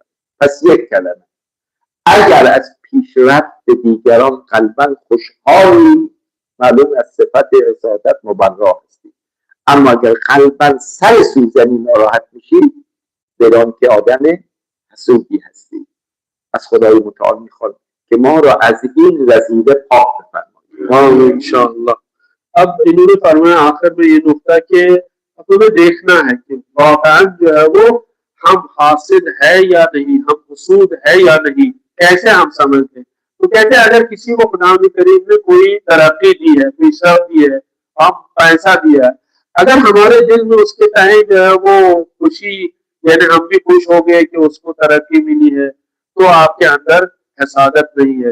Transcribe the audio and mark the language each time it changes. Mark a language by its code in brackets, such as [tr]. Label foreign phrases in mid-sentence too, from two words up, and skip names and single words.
[fa] پس یک کلمه، اگر از پیشرفت دیگران قلباً خوشحالی، معلوم از صفت حسادت مبرا هستی. اما اگر قلباً سر سوزنی ناراحت میشی، بدان که آدم حسودی هستی. از خدای متعال میخواد که ما را از این رذیله پاک بفرمایید [ur] इंशाअल्लाह। اب انہوں نے فرمایا آخر میں یہ نکتہ کہ ہمیں دیکھنا ہے کہ واقعی جو ہے وہ ہم حاسد ہے یا نہیں، ہم حسود ہے یا نہیں، کیسے ہم سمجھتے ہیں. تو کہتے ہیں اگر کسی کو خدا کریم نے کوئی ترقی دی ہے، پیشرف دی ہے، ہم پیسہ دیا ہے، اگر ہمارے دل میں اس کے تہہ جو ہے وہ خوشی، یعنی ہم بھی خوش ہو گئے کہ اس کو ترقی ملی ہے، تو آپ کے اندر حسادت نہیں ہے.